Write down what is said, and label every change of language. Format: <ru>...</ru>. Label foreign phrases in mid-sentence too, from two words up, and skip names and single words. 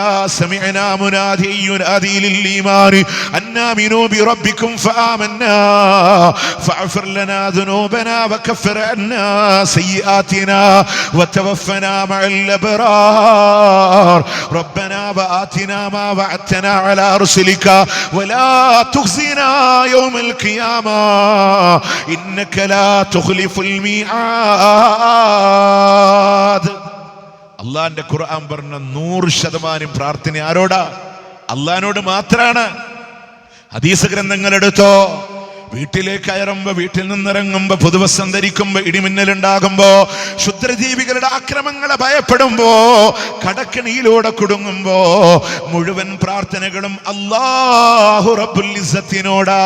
<ar>سمعنا مناديا ينادي للإيمان أن آمنوا بربكم فآمنا فاغفر لنا ذنوبنا وكفر عنا سيئاتنا وتوفنا مع الأبرار ربنا وآتنا ما وعدتنا على رسلك ولا تخزنا يوم القيامة إنك لا تخلف الميعاد.</ar> <ml>അള്ളാന്റെ ഖുർആൻ പറഞ്ഞ 100% പ്രാർത്ഥന ആരോടാ? അള്ളാനോട് മാത്രാണ്. ഹദീസ് ഗ്രന്ഥങ്ങൾ എടുത്തോ. വീട്ടിലേക്ക് കയറുമ്പോ, വീട്ടിൽ നിന്നിറങ്ങുമ്പോ, പുതുവസ്ത്രം ധരിക്കുമ്പോ, ഇടിമിന്നലുണ്ടാകുമ്പോ, ക്ഷുദ്രജീവികളുടെ ആക്രമങ്ങളെ ഭയപ്പെടുമ്പോ, കടക്കണിയിലൂടെ കുടുങ്ങുമ്പോ, മുഴുവൻ പ്രാർത്ഥനകളും</ml> <ar>الله رب العزة.</ar>